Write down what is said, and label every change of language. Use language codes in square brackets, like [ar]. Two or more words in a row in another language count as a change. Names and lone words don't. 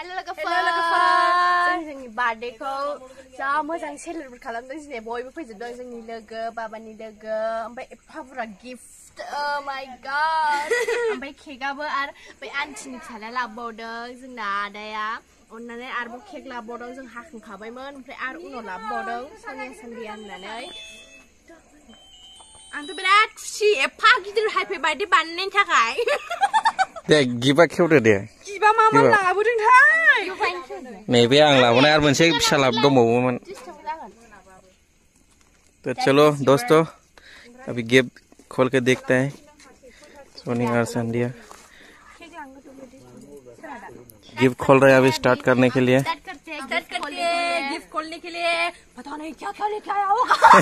[brx] जोंनि बार्थडेखौ जा मोजां सेलेब्रेट खालामदों दिनै बयबो फैजोबदों जोंनि लोगो बाबानि लोगो ओमफ्राय एफा बुरजा गिफ्ट [en] my god [brx] ओमफ्राय केकआबो आरो बै आन्टिनि फिसाला लाबोबावदों जोंना आदाया अननानै आरोबाव केक लाबोबावदों जों हाखांखाबायमोन ओमफ्राय आरो उनाव लाबोबावदों सनिया सन्दिया होननानै आंथ' बिराद खुसि एफा गिदिर [en] happy birthday [brx] बानायनायनि थाखाय दे गिफ्टआ खेवदो दे गिफ्टआ मा मा लाबोदोंथाय नैबे आं लाबोनाय आरो मोनसे फिसा दंबावोमोन [hi] तो चलो दोस्तों अभी गिफ्ट खोल के देखते हैं सोनी और संध्या गिफ्ट खोल रहे हैं अभी स्टार्ट करने के लिए गिफ्ट खोलने के लिए पता नहीं क्या क्या लेके आया होगा